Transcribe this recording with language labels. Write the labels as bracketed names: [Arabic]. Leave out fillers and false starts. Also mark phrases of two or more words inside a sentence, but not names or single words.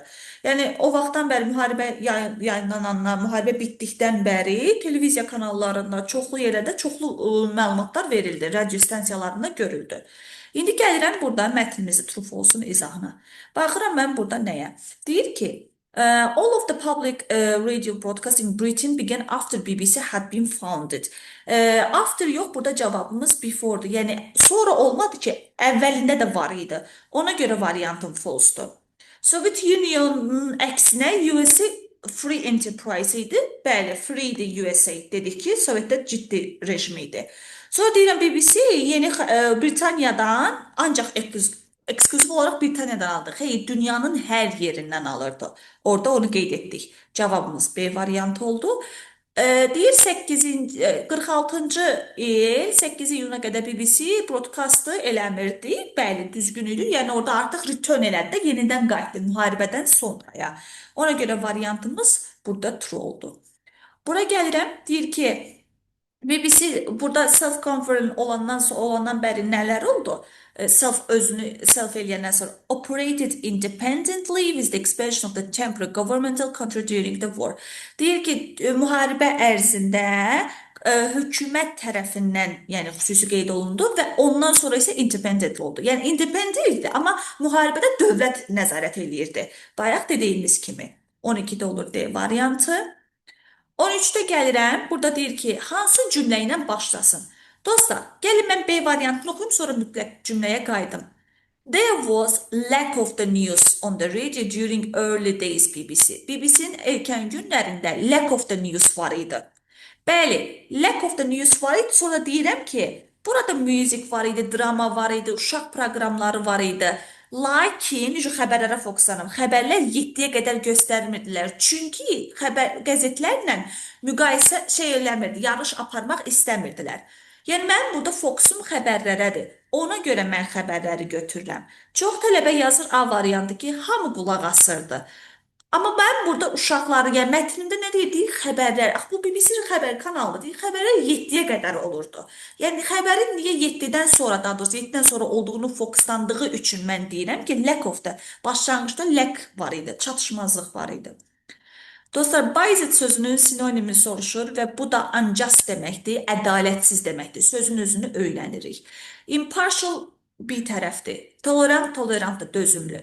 [Azerbaijani] Yəni o vaxtdan bəri müharibə yayınlanandan, müharibə bitdikdən bəri televiziya kanallarında çoxlu yerlərdə çoxlu məlumatlar verildi, radio stansiyalarında görüldü. İndi gəlirəm burada mətnimizi [English] true false-un [Azerbaijani] izahına. Baxıram mən burada nəyə? Deyir ki, [English] all of the public radio broadcasts in Britain began after BBC had been founded. [Azerbaijani] After yox, burada cavabımız before'dur. Yəni sonra olmadı ki, əvvəlində də var idi. Ona görə variantım false-dur. Soviet Union'un əksinə USA [English] free enterprise [Azerbaijani] idi. Bəli, free idi USA. Dedik ki, Sovetdə ciddi rejim idi. Sonra deyirəm BBC yeni Britaniyadan ancaq ekskluziv olaraq Britaniyadan aldıq. Xeyr, dünyanın hər yerindən alırdı. Orada onu qeyd etdik. Cavabımız B variantı oldu. Deyir 46-cı il 8 iyuna qədər BBC broadcastı eləmirdi. Bəli, düzgün idi. Yəni orada artıq return elədi də yenidən qayıtdı müharibədən sonraya. Ona görə variantımız burada true oldu. Bura gəlirəm. Deyir ki, BBC burada self-confident olandan bəri nələr oldu? Özünü self eləyəndən sonra [English] operated independently with the expansion of the temporary governmental control during the war. [Azerbaijani] Deyir ki, müharibə ərzində hökumət tərəfindən, yəni xüsusi qeyd olundu və ondan sonra isə independent oldu. Yəni independent idi, amma müharibədə dövlət nəzarət eləyirdi. Bayaq dediyimiz kimi 12-də olur D variantı. 13-də gəlirəm. Burada deyir ki, hansı cümlə ilə başlasın? Dostlar, gəlin mən B variantını oxuyum, sonra mütləq cümləyə qayıdım. [English] There was lack of the news on the radio during early days BBC. [Azerbaijani] BBC-nin erkən günlərində [English] lack of the news [Azerbaijani] var idi. Bəli, [English] lack of the news [Azerbaijani] var idi. Sonra deyirəm ki, burada müzik var idi, drama var idi, uşaq proqramları var idi. Lakin xəbərlərə fokuslanım. Xəbərlər 7-yə qədər göstərmirdilər. Çünki qəzetlərlə müqayisə eləmirdi, yarış aparmaq istəmirdilər. Yəni mənim burada fokusum xəbərlərədir. Ona görə mən xəbərləri götürürəm. Çox tələbə yazır A variantı ki, hamı qulaq asırdı. Amma mən burada uşaqları, yəni mətnində nə deyir? Xəbərlər. Ax bu BBC xəbər kanalıdır. Deyir, xəbərlər 7-yə qədər olurdu. Yəni xəbərin niyə 7-dən sonra, daha doğrusu 7-dən sonra olduğunu fokuslandığı üçün mən deyirəm ki, [English] lack of [Azerbaijani] da başlanğıcda lack var idi, çatışmazlıq var idi. Dostlar, biased sözünün sinonimi soruşur və bu da unjust deməkdir, ədalətsiz deməkdir. Sözün özünü öyrənirik. Impartial bir tərəfdir. Tolerant, tolerantdır, dözümlü.